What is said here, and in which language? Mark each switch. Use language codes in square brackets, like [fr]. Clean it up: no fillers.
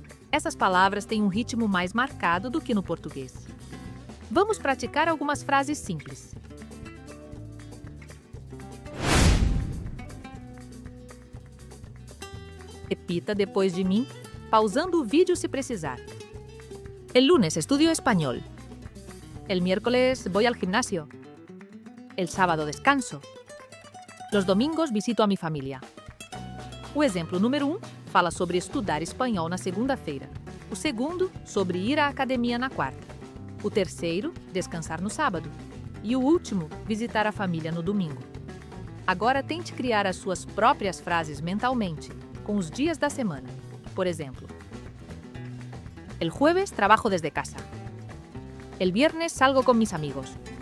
[pt] Essas palavras têm um ritmo mais marcado do que no português. Vamos praticar algumas frases simples. Repita depois de mim, pausando o vídeo se precisar. [es] El lunes estudio español. El miércoles voy al gimnasio. El sábado descanso. Los domingos visito a mi família. [pt] O exemplo número 1 fala sobre estudar espanhol na segunda-feira. O segundo, sobre ir à academia na quarta. O terceiro, descansar no sábado. E o último, visitar a família no domingo. Agora tente criar as suas próprias frases mentalmente, com os dias da semana. Por exemplo, [es] el jueves trabajo desde casa. El viernes salgo con mis amigos.